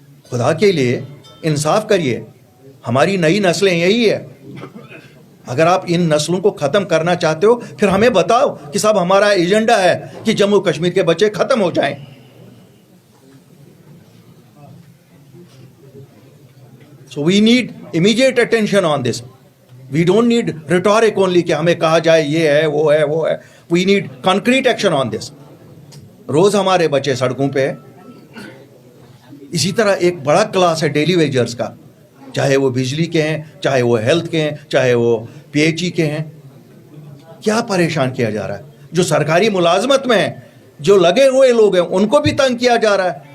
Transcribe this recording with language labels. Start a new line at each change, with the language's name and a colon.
Urdu: خدا کے لیے انصاف کریے. ہماری نئی نسلیں یہی ہے. اگر آپ ان نسلوں کو ختم کرنا چاہتے ہو پھر ہمیں بتاؤ کہ صاحب ہمارا ایجنڈا ہے کہ جموں کشمیر کے بچے ختم ہو جائیں.
English: So we need immediate attention on this. We don't need rhetoric only
Urdu: کہ ہمیں کہا جائے یہ ہے وہ ہے.
English: We need concrete action on this.
Urdu: روز ہمارے بچے سڑکوں پہ ہیں. اسی طرح ایک بڑا کلاس ہے ڈیلی ویجرز کا, چاہے وہ بجلی کے ہیں, چاہے وہ ہیلتھ کے ہیں, چاہے وہ پی ایچ ای کے ہیں. کیا پریشان کیا جا رہا ہے؟ جو سرکاری ملازمت میں ہیں, جو لگے ہوئے لوگ ہیں, ان کو بھی تنگ کیا جا رہا ہے.